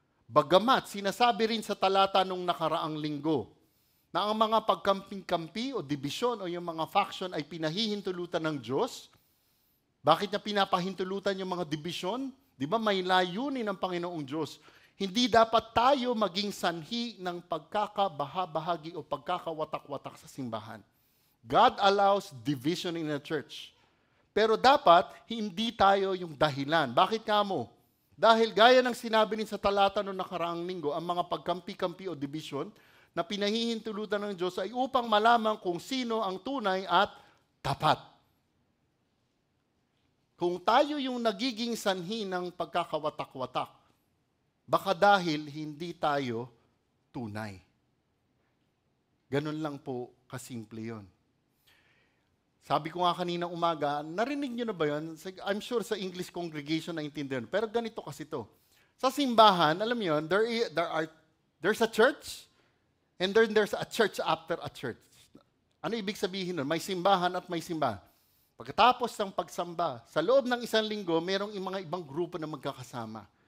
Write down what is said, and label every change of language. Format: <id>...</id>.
<tl>Bagamat, sinasabi rin sa talata nung nakaraang linggo na ang mga pagkamping-kampi o dibisyon o yung mga faction ay pinahihintulutan ng Diyos. Bakit niya pinapahintulutan yung mga dibisyon? Di ba may layunin ng Panginoong Diyos? Hindi dapat tayo maging sanhi ng pagkakabahabahagi o pagkakawatak-watak sa simbahan.</tl> <en>God allows division in the church.</en> <tl>Pero dapat, hindi tayo yung dahilan. Bakit nga mo? Dahil gaya ng sinabi rin sa talata noong nakaraang linggo, ang mga pagkampi-kampi o division na pinahihintulutan ng Diyos ay upang malaman kung sino ang tunay at tapat. Kung tayo yung nagiging sanhi ng pagkakawatak-watak, baka dahil hindi tayo tunay. Ganun lang po kasimple yun. Sabi ko nga kanina umaga, narinig nyo na ba yun?</tl> <en>I'm sure</en> <tl>sa English congregation na intindihan. Pero ganito kasi to. Sa simbahan, alam mo yun,</tl> <en>there's a church and then there's a church after a church.</en> <tl>Ano ibig sabihin nun? May simbahan at may simbahan. Pagkatapos ng pagsamba, sa loob ng isang linggo, merong mga ibang grupo na magkakasama.</tl>